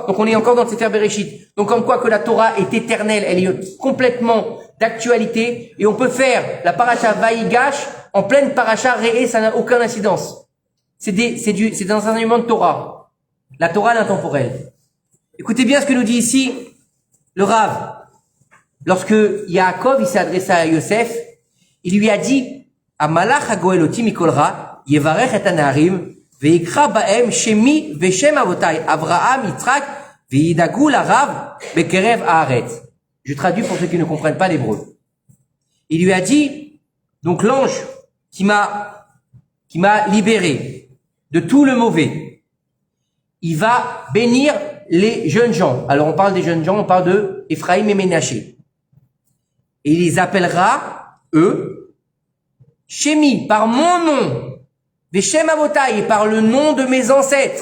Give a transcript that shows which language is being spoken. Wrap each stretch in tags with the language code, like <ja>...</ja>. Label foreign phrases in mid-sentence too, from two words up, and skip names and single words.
<fr>Donc on est encore dans le Sefer Bereshit. Donc comme quoi que la Torah est éternelle, elle est complètement d'actualité, et on peut faire la paracha Vaïgash en pleine paracha Réé, ça n'a aucune incidence. C'est des enseignements de Torah. La Torah est intemporelle. Écoutez bien ce que nous dit ici le Rav. Lorsque Yaakov, il s'est adressé à Yosef, il lui a dit,</fr> <he>המלאך הגואל אתי מכל רע, יברך את הנערים, ויקרא בהם שמי ושם אבתי, אברהם, יצחק, וידגו לרב, בקרב הארץ.</he> <fr>Je traduis pour ceux qui ne comprennent pas l'hébreu. Il lui a dit, donc l'ange qui m'a libéré de tout le mauvais, il va bénir les jeunes gens. Alors on parle des jeunes gens, on parle de Ephraim et Ménaché. Et il les appellera, eux, Shémi, par mon nom,</fr> <he>ושם אבתי,</he> <fr>et par le nom de mes ancêtres.</fr>